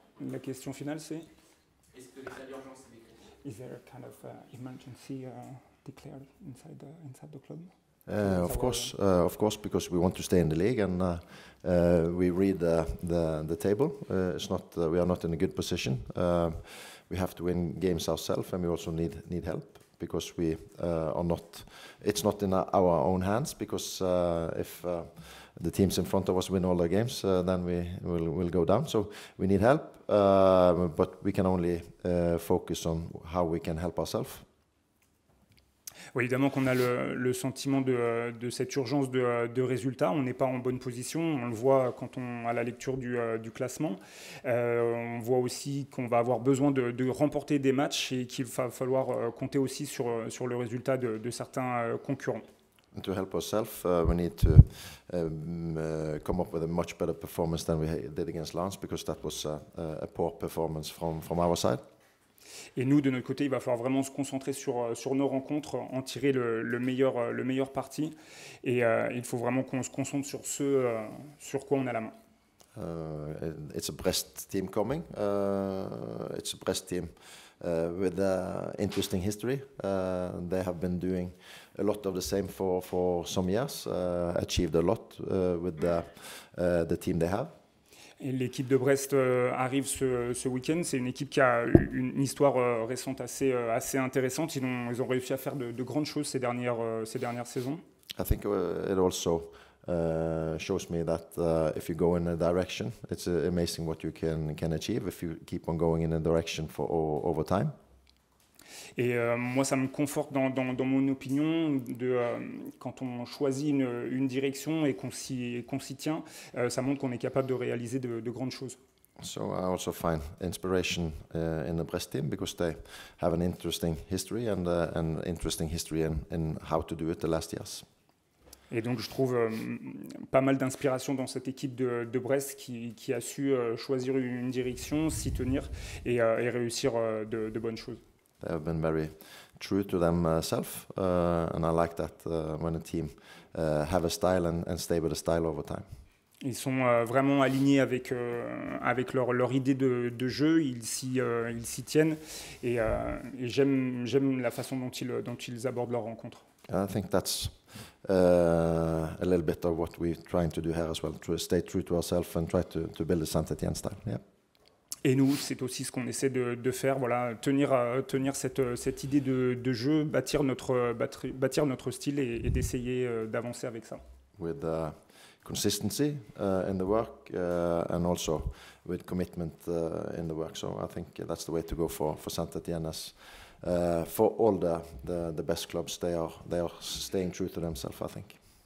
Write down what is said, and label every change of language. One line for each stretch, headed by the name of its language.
French: La question finale, c'est est-ce que l'état d'urgence est décrété?
English: Is there a kind of emergency declared inside the club? Of course, because we want to stay in the league, and we read the table. It's not we are not in a good position. We have to win games ourselves, and we also need help, because we are not. It's not in our own hands, because if the teams in front of us win all their games, then we will go down. So we need help, but we can only focus on how we can help ourselves.
French: Oui, évidemment qu'on a le sentiment de cette urgence de résultats. On n'est pas en bonne position. On le voit quand à la lecture du classement. On voit aussi qu'on va avoir besoin de remporter des matchs et qu'il va falloir compter aussi sur le résultat de certains concurrents.
English: And to help ourselves, we need to come up with a much better performance than we did against Lens, because that was a poor performance from our side.
French: Et nous, de notre côté, il va falloir vraiment se concentrer sur nos rencontres, en tirer le meilleur parti. Et il faut vraiment qu'on se concentre sur sur quoi on a la main.
English: It's a Brest team coming. It's a Brest team with interesting history. They have been doing a lot of the same for some years, achieved a lot with the team they have.
French: Et l'équipe de Brest arrive ce week-end. C'est une équipe qui a une histoire récente assez intéressante. Ils ont réussi à faire de grandes choses ces dernières saisons.
English: I think it also shows me that if you go in a direction, it's amazing what you can achieve if you keep on going in a direction over time.
French: Et moi, ça me conforte dans mon opinion quand on choisit une direction et qu'on s'y tient, ça montre qu'on est capable de réaliser de grandes choses.
English: So I also find inspiration in the Brest team, because they have an interesting history and an interesting history in how to do it the last years.
French: Et donc je trouve pas mal d'inspiration dans cette équipe de Brest qui a su choisir une direction, s'y tenir et réussir de bonnes choses.
English: They have been very true to themselves, and I like that when a team have a style and stay with a style over time.
French: Ils sont vraiment alignés avec leur idée de jeu, ils s'y tiennent et j'aime la façon dont ils abordent leur rencontre.
English: I think that's a little bit of what we're trying to do here as well, to stay true to ourselves and try to build a Saint-Étienne style. Yeah.
French: Et nous, c'est aussi ce qu'on essaie de faire, voilà, tenir cette idée de jeu, bâtir notre style et d'essayer d'avancer avec ça.
English: With consistency in the work and also with commitment in the work. So I think that's the way to go for Saint-Étienne. As for all the best clubs, they are staying true to themselves, I think.